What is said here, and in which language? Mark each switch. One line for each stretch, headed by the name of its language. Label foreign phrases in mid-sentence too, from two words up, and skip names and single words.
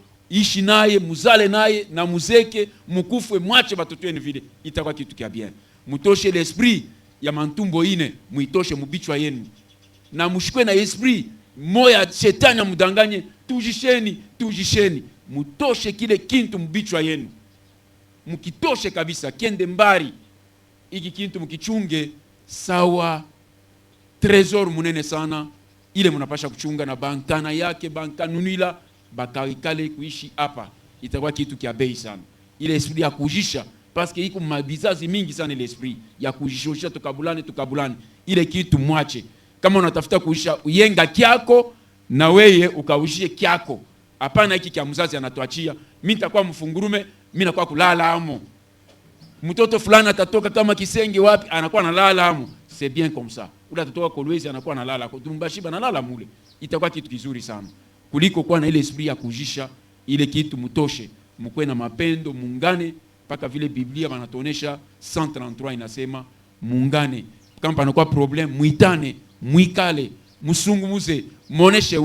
Swahili: ishi naye muzale naye na muzeke mukufwe mwache batoto yenu vile itakuwa kitu kia bien mutoshe l'esprit ya mantumbo ine muitoshe mubichwa yenu na mushikwe na esprit moya shetani mudanganye tujisheni mutoshe kile kintu mubichwa yenu mukitoshe kabisa kende mbari iki kintu mukichunge sawa trésor munene sana ile munapasha kuchunga na bankana yake bankanunila bakaikale kuishi hapa itakuwa kitu kia bei sana ile esprit ya kujisha
French: parce que
Swahili: iko mabizazi mingi sana ile esprit ya kujishosha tukabulane ile kitu mwache kama unatafuta kuisha uyenga kiako na weye ukaushie kiako hapana hiki kia mzazi anatuachia mimi nitakuwa Mfungurume mimi nakuwa kulala amo mtoto fulani atatoka kama Kisenge wapi anakuwa analala amo
French: c'est bien comme ça
Swahili: ula atatoka Kolwezi anakuwa analala Tumbashiba analala mule itakuwa kitu kizuri sana kuliko kuwa na ile esprit ya kujisha ile kitu mutoshe mkwe na mapendo mungane paka vile Biblia wanatuonesha 133 inasema mungane kama panakuwa problem muitane muikale musungumuze muoneshe